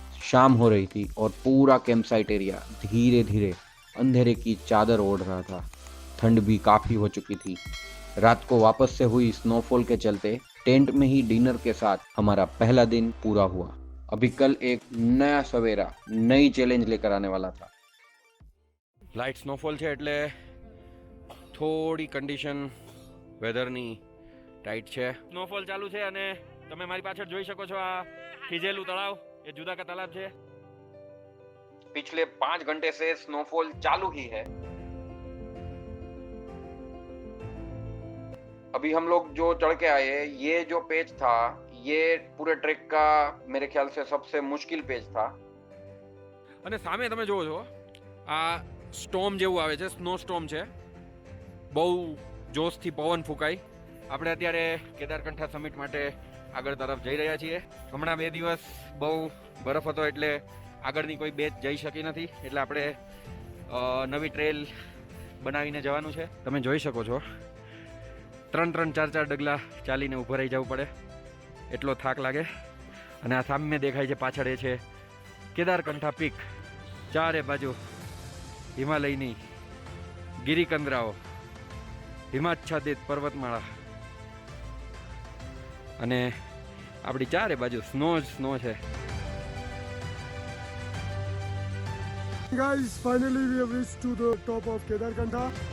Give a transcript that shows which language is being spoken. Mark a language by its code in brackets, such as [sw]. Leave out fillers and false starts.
[hi] शाम हो रही थी और पूरा कैंप साइट एरिया धीरे धीरे अंधेरे की चादर ओढ़ रहा था। ठंड भी काफी हो चुकी थी। रात को वापस से हुई स्नोफॉल के चलते टेंट में ही डिनर के साथ हमारा पहला दिन पूरा हुआ। अभी कल एक नया सवेरा नई चैलेंज लेकर आने वाला था। [gu] લાઇટ સ્નોફોલ છે એટલે થોડી કન્ડિશન વેધરની ટાઈટ છે। સ્નોફોલ ચાલુ છે અને તમે મારી પાછળ જોઈ શકો છો આ ખીજેલું તળાવ, એ જુદા કા તાલાબ છે। [hi] पिछले 5 घंटे से स्नोफॉल चालू ही है। अभी हम लोग जो चढ़ के आए, ये जो पेज था ये पूरे ट्रेक का मेरे ख्याल से सबसे मुश्किल पेज था। [gu] અને સામે તમે જોવો છો આ સ્ટોર્મ જેવું આવે છે, સ્નો સ્ટોર્મ છે। બહુ જોશથી પવન ફૂંકાય। આપણે અત્યારે કેદારકંઠા સમિટ માટે આગળ તરફ જઈ રહ્યા છીએ। હમણાં 2 દિવસ બહુ બરફ હતો એટલે આગળની કોઈ બેચ જઈ શકી નથી, એટલે આપણે નવી ટ્રેલ બનાવીને જવાનું છે। તમે જોઈ શકો છો 3-3, 4-4 ડગલા ચાલીને ઊભા રહી જવું પડે, એટલો થાક લાગે। અને આ સામે દેખાય છે પાછળ એ છે કેદારકંઠા પીક। ચારે બાજુ હિમાલયની ગિરિકંદરાઓ, હિમાચ્છાદિત પર્વતમાળા અને આપણી ચારે બાજુ સ્નો જ સ્નો છે। [en] Guys, finally we have reached to the top of Kedarkantha.